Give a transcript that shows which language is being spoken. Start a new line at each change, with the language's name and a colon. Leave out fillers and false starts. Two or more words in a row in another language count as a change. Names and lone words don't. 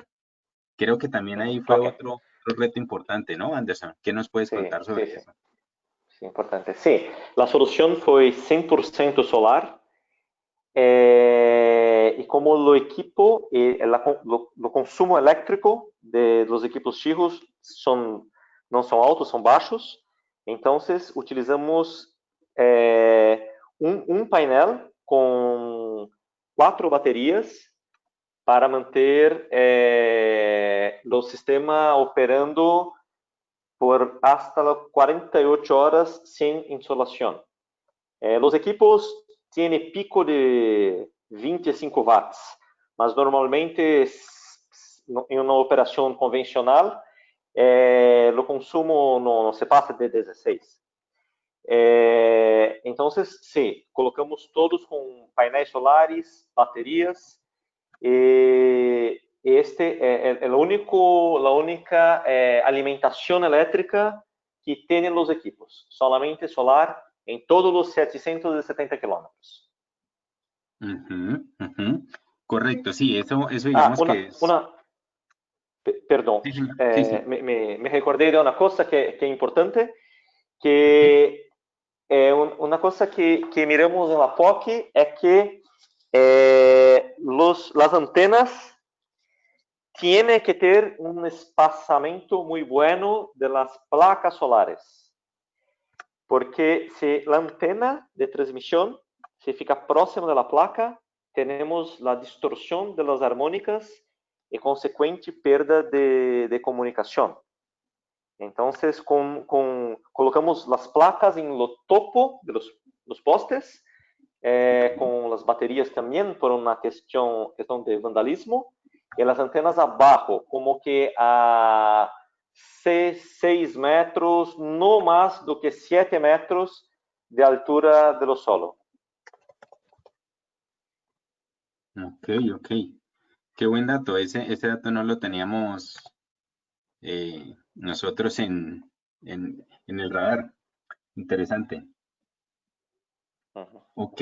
Spanish: Creo que también ahí fue otro reto importante, ¿no, Anderson? ¿Qué nos puedes contar sobre eso? Sí, importante. Sí, la solución fue 100% solar.
Portuguese: E como o equipo, o consumo elétrico
Spanish: de los equipos chicos
Portuguese: não são altos, são baixos, então utilizamos um painel com 4 baterias para manter o sistema operando por hasta 48 horas sem insolação. Os
Spanish: equipos tiene
Portuguese: pico de 25 watts, mas normalmente em uma operação convencional, o consumo não se passa de 16. Então, sim, colocamos todos com painéis solares, baterias, e este é a única alimentação elétrica que tem os equipos, solamente solar em todos os 770 kilómetros.
Spanish: Correcto, sí, eso digamos que es...
Portuguese: Perdão,
Spanish: Sí, sí, sí.
Portuguese: me recordei de uma coisa que é importante, que uma coisa que miramos na POC é que
Spanish: las antenas tienen que
Portuguese: ter um espaçamento muito bueno
Spanish: de las placas solares,
Portuguese: porque se a antena de transmissão se fica próxima da placa, temos a distorção
Spanish: de las
Portuguese: armônicas e consequente perda de comunicação. Então, colocamos as placas em lo topo
Spanish: de los postes,
Portuguese: com as baterias também, por uma questão de vandalismo, e as antenas abaixo, como que a 6 metros, no mais do que 7 metros de altura do solo.
Spanish: Ok. Qué buen dato. Ese dato no lo teníamos nosotros en el radar. Interesante. Ok.